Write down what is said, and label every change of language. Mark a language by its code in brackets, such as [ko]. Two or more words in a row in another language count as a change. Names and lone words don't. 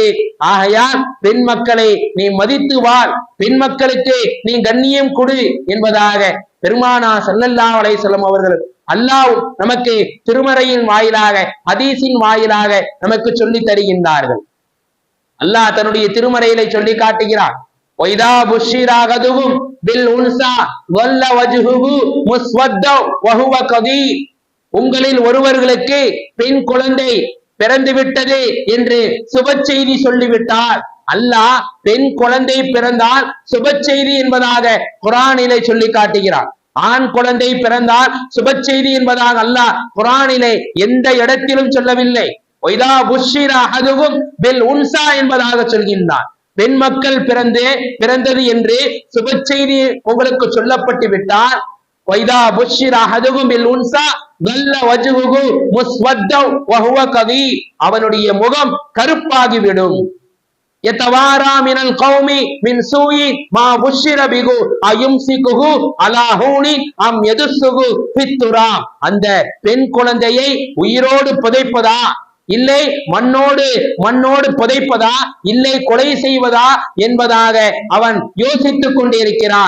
[ta] ஆகையால் பெண் மக்களை நீ மதித்து வாழ், பெண் மக்களுக்கு நீ கண்ணியம் கொடு என்பதாக பெருமானார் [ar] صلى الله عليه وسلم [ta] அவர்கள் அல்லாஹ் நமக்கு திருமறையின் வாயிலாக, ஹதீஸின் வாயிலாக நமக்கு சொல்லி தருகின்றார்கள். அல்லாஹ் தன்னுடைய திருமறையிலே சொல்லி காட்டுகிறார், [ar] وَإِذَا بُشِّرَ أَحَدُهُم بِالْأُنثَى ظَلَّ وَجْهُهُ مُسْوَدًّا وَهُوَ كَظِيمٌ. [ta] உங்களில் ஒருவர்களுக்கு பெண் குழந்தை பிறந்து விட்டது என்று சுப செய்தி சொல்லிவிட்டால், அல்லாஹ் பெண் குழந்தை பிறந்தால் சுப செய்தி என்பதாக குர்ஆனிலே சொல்லி காட்டுகிறார். ஆண் குழந்தை பிறந்தால் சுப செய்தி என்பதாக அல்லாஹ் குர்ஆனிலே எந்த இடத்திலும் சொல்லவில்லை. [ar] وَإِذَا بُشِّرَ أَحَدُهُم بِالْأُنثَى [ta] என்பதாக சொல்கின்றார். பெண் மக்கள் பிறந்தது என்று சுப செய்தி உங்களுக்கு சொல்லப்பட்டு விட்டால், [ar] وَإِذَا بُشِّرَ أَحَدُهُم بِالْأُنثَى ظَلَّ وَجْهُهُ مُسْوَدًّا وَهُوَ كَظِيمٌ. [ta] அவனுடைய முகம் கருப்பாகிவிடும். [ar] يتوارى من القوم من سوء ما بشر به أيمسكه على هون أم يدسه في التراب. [ta] அந்த பெண் குழந்தையை உயிரோடு புதைப்பதா, இல்லை மண்ணோடு புதைப்பதா, இல்லை கொலை செய்வதா என்பதாக அவன் யோசித்துக் கொண்டிருக்கிறான்.